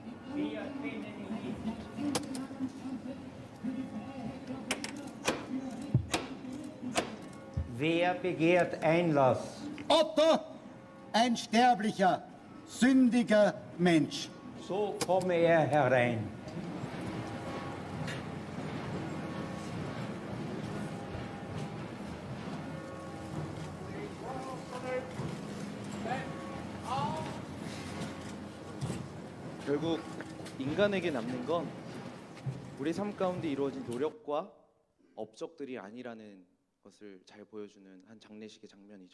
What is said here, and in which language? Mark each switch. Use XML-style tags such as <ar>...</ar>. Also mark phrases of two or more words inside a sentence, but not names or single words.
<de>Wer begehrt Einlass? Otto, ein sterblicher, sündiger Mensch. So komme er herein.</de> <ko>결국 인간에게 남는 건 우리 삶 가운데 이루어진 노력과 업적들이 아니라는 것을 잘 보여주는 한 장례식의 장면이죠.</ko>